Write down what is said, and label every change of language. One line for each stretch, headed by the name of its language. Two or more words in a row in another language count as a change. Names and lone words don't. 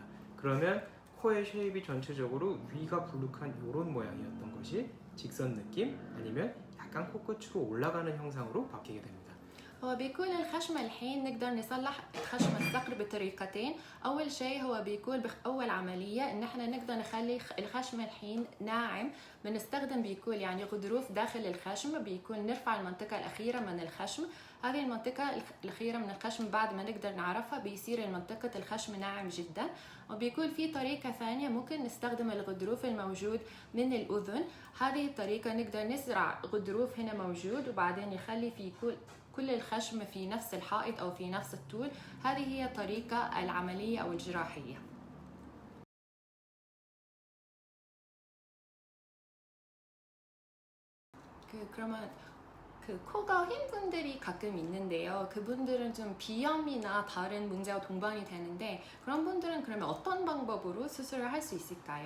Korean: 그러면 코의 쉐입이 전체적으로 위가 불룩한 이런 모양이었던 것이 직선 느낌 아니면 약간 코끝으로 올라가는 형상으로 바뀌게 됩니다.
Arabic: هو بيكون الخشم الحين نقدر نصلح خشم الصقر بطريقتين. أول شيء هو بيكون أول عملية إن احنا نقدر نخلي الخشم الحين ناعم. بنستخدم بيكون يعني غضروف داخل الخشم، بيكون نرفع المنطقة الأخيرة من الخشم. هذه المنطقة الأخيرة من الخشم بعد ما نقدر نعرفها بيصير منطقة الخشم ناعم جدا. وبيكون في طريقة ثانية ممكن نستخدم الغضروف الموجود من الأذن. هذه الطريقة نقدر نزرع غضروف هنا موجود وبعدين نخلي في كل الخشم في نفس الحائط أو في نفس الطول. هذه هي طريقة العملية أو الجراحية.
Korean: 그러면 코가 흰 분들이 가끔 있는데요. 그분들은 좀 비염이나 다른 문제와 동반이 되는데 그런 분들은 그러면 어떤 방법으로 수술을 할 수 있을까요?